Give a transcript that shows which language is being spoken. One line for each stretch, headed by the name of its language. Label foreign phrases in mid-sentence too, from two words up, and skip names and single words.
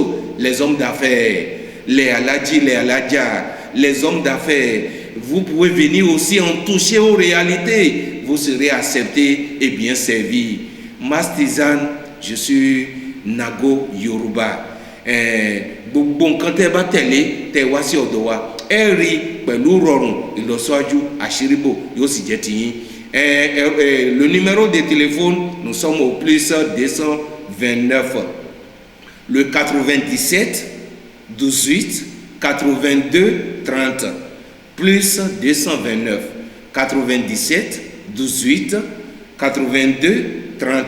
French: Les hommes d'affaires, les aladji, les aladja, les hommes d'affaires, vous pouvez venir aussi en toucher aux réalités. Vous serez acceptés et bien servis. Mastizan, je suis Nago Yoruba. Bon, quand tu vas télé, tu vas sur Odoa.
Yoruba: Eri, pẹ̀lú rọrùn, ìlọsíwájú, àṣíríbò, yóò sì jẹ́ tiyín.
French: Le numéro de téléphone, nous sommes au plus 229. Le 97 18 82 30. Plus 229. 97 18 82 30.